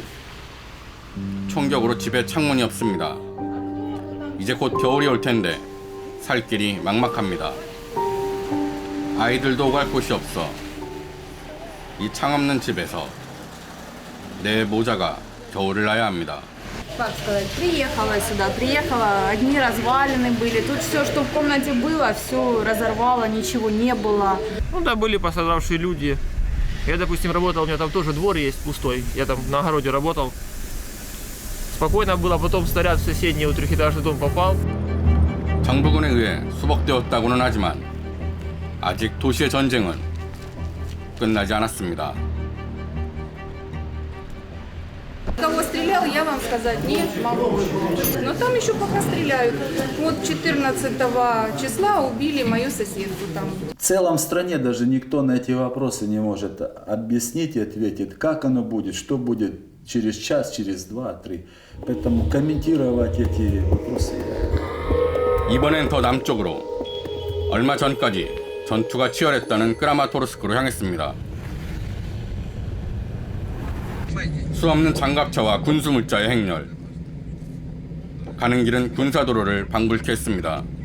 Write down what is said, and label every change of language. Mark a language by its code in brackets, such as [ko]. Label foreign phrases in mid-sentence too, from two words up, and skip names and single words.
[ko] 총격으로 집에 창문이 없습니다. 이제 곧 겨울이 올 텐데 살 길이 막막합니다. 아이들도 오갈 곳이 없어 이 창 없는 집에서 내 모자가 겨울을 나야 합니다. [ru] Как сказать, приехала сюда, приехала, одни развалины были, тут все, что в комнате было, все разорвало, ничего не было. Ну да, были пострадавшие люди. Я, допустим, работал, у меня там тоже двор есть пустой, я там на огороде работал. Спокойно было, потом снаряд в соседний трехэтажный дом попал. [ko] 정부군에 의해 수복되었다고는 하지만 아직 도시의 전쟁은 끝나지 않았습니다. [ru] Кого стрелял, я вам сказать не могу. Но там еще пока стреляют. Вот 14 числа убили мою соседку там. В целом в стране даже никто на эти вопросы не может объяснить и ответить, как оно будет, что будет через час, через 2-3. Поэтому комментировать эти вопросы. [ko] 이번엔 더 남쪽으로 얼마 전까지 전투가 치열했다는 크라마토르스크로 향했습니다. 수없는 장갑차와 군수물자의 행렬. 가는 길은 군사도로를 방불케 했습니다.